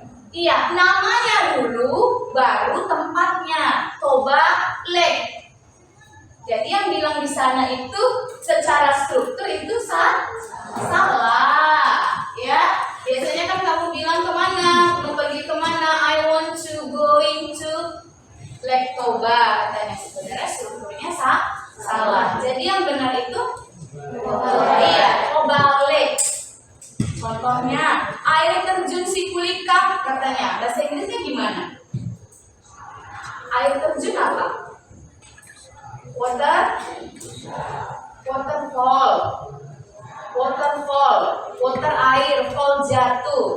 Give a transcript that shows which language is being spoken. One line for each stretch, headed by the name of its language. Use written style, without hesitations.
Indonesian: Iya, namanya dulu, baru tempatnya, Toba Lake. Jadi yang bilang di sana itu secara struktur itu salah, ya. Biasanya kan kamu bilang kemana, mau pergi kemana?
English: I want to going to Lake Toba,
Indonesian: katanya. Sebenarnya strukturnya salah. Jadi yang benar itu iya, Toba Lake. Contohnya air terjun Sikulikap, katanya. Bahasa Inggrisnya gimana? Air terjun apa? Waterfall, water air, fall jatuh.